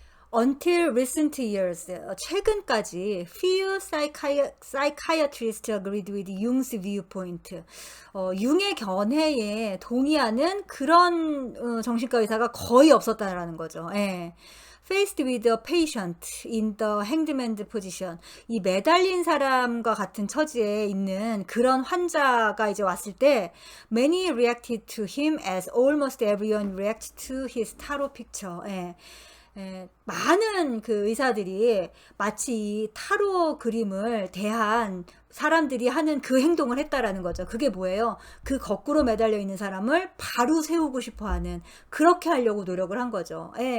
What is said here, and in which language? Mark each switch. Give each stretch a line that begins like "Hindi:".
English: Until recent years,
Korean: 최근까지
English: few psychiatrists agreed with Jung's viewpoint.
Korean: 융의 견해에 동의하는 그런 정신과 의사가 거의 없었다라는 거죠. 예.
English: Faced with a patient in the hangman's position.
Korean: 이 매달린 사람과 같은 처지에 있는 그런 환자가 이제 왔을 때
English: many reacted to him as almost everyone reacts to his tarot picture.
Korean: 예. 많은 그 의사들이 마치 이 타로 그림을 대한 사람들이 하는 그 행동을 했다라는 거죠. 그게 뭐예요? 그 거꾸로 매달려 있는 사람을 바로 세우고 싶어 하는, 그렇게 하려고 노력을 한 거죠.